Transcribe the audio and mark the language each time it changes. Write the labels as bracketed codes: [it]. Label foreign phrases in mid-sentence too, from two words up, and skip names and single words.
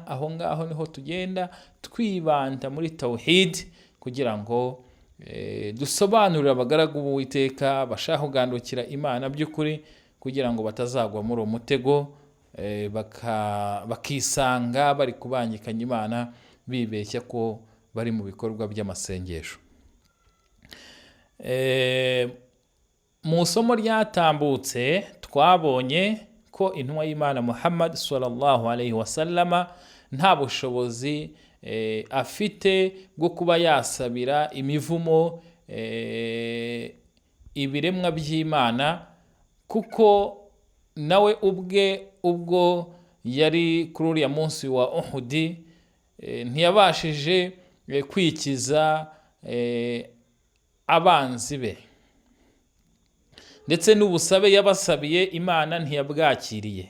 [rw] Aho ngaho niho tugenda twibanda muri tawhid kugira ngo dusobanurire abagaragu b'Uwiteka bashaka kugandukira Imana by'ukuri, kugira ngo batazagwa muri uwo mutego bakisanga bari kubangikanya Imana bibeshya ko bari mu bikorwa by'amasengesho. Mu somo ryatambutse twabonye ko intumwa y'Imana Muhammad [ar] صلى الله عليه وسلم [rw] nta bushobozi afite bwo kuba yasabira imivumo ibiremwa by'Imana, kuko nawe ubwe ubwo yari kuri uriya munsi wa Uhud ntiyabashije kwikiza abanzi be, ndetse n'ubusabe yabasabiye Imana ntiyabwakiriye.